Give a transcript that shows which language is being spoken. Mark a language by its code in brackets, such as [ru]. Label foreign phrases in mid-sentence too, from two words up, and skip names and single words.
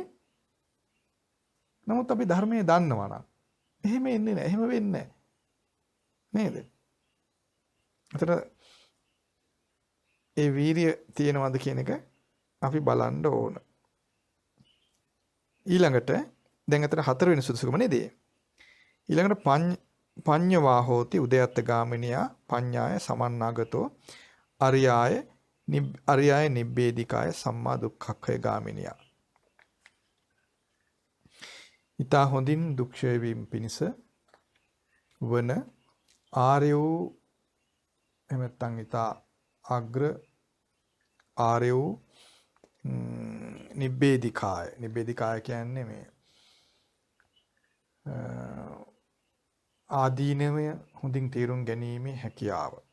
[si] නමුත් අපි ධර්මයේ දන්නවා නම් එහෙම එන්නේ නැහැ. එහෙම වෙන්නේ නැහැ. නේද? අතට ඒ වීරිය තියෙනවද කියන එක අපි බලන්න ඕන. ඊළඟට දැන් අතට 4 වෙනි සුදුසුකම නේද? [pi] ඊළඟට පඤ්ඤවා හෝති උදයත්ත ගාමිනියා පඤ්ඤාය සමන්නාගතෝ අරියාය නිබ්බේධිකාය සම්මා දුක්ඛක්ඛය ගාමිනියා. [si] ඊතා හොඳින් දුක් ක්ෂය වීම පිණිස වන ආර්ය වූ එහෙම නැත්නම් ඊතා අග්‍ර ආර්ය වූ නිබ්බේධිකාය කියන්නේ මේ ආදීනවය හොඳින් තේරුම් ගැනීමේ හැකියාව.